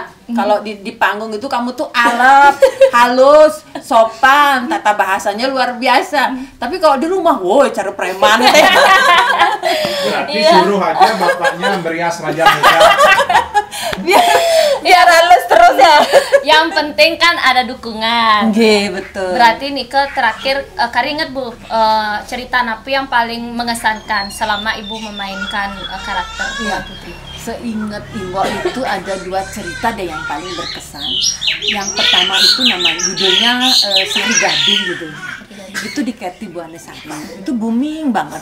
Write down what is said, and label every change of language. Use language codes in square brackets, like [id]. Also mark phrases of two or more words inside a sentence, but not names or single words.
[id] Kalau di panggung itu kamu tuh alep, halus, sopan, tata bahasanya luar biasa. Tapi kalau di rumah, woi cara preman. Berarti suruh aja bapaknya berias Raja Muda. Biar halus terus. terus ya. Yang penting kan ada dukungan. Nggih, betul. Berarti Nike terakhir [ban] Kari inget [id] Bu, cerita napi yang paling mengesankan selama Ibu memainkan karakter Iya. Tuan Putri. Seingat Iwo itu ada 2 cerita deh yang paling berkesan. Yang pertama itu judulnya Sari Gading gitu. Itu di Keti Buana Sari. Itu booming banget.